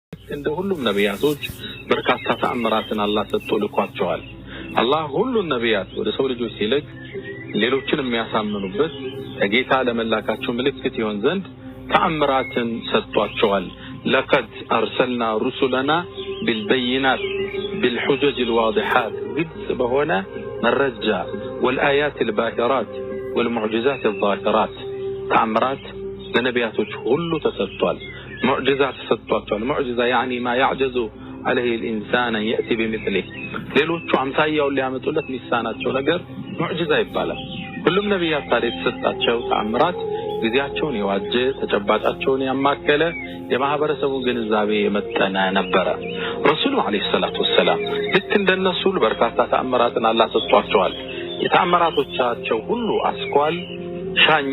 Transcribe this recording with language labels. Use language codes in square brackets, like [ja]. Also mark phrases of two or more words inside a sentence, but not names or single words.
[am] እንደ ሁሉም ነቢያቶች በርካታ ተአምራትን አላህ ሰጥቶ ልኳቸዋል። አላህ ሁሉን ነቢያት ወደ ሰው ልጆች ሲልክ ሌሎችን የሚያሳምኑበት ከጌታ ለመላካቸው ምልክት ይሆን ዘንድ ተአምራትን ሰጥቷቸዋል። [ar] لقد أرسلنا رسلنا بالبينات بالحجج الواضحات [am] ግልጽ በሆነ መረጃ [ar] والآيات الباهرات والمعجزات الظاهرات [am] ተአምራት ለነቢያቶች ሁሉ ተሰጥቷል። ሙዕጂዛት ተሰጥቷቸዋል። ሙዕጂዛ [ar] يعني ما يعجز عليه الإنسان يأتي بمثله [am] ሌሎቹ አምሳያውን ሊያመጡለት ሚሳናቸው ነገር ሙዕጂዛ ይባላል። ሁሉም ነቢያት ታዲያ የተሰጣቸው ተአምራት ጊዜያቸውን የዋጀ ተጨባጫቸውን ያማከለ የማህበረሰቡ ግንዛቤ የመጠነ ነበረ። ረሱሉ [ar] عليه الصلاة والسلام [am] ልክ እንደነሱ በርካታ ተአምራትን አላህ ሰጥቷቸዋል። የተአምራቶቻቸው ሁሉ አስኳል ሻኛ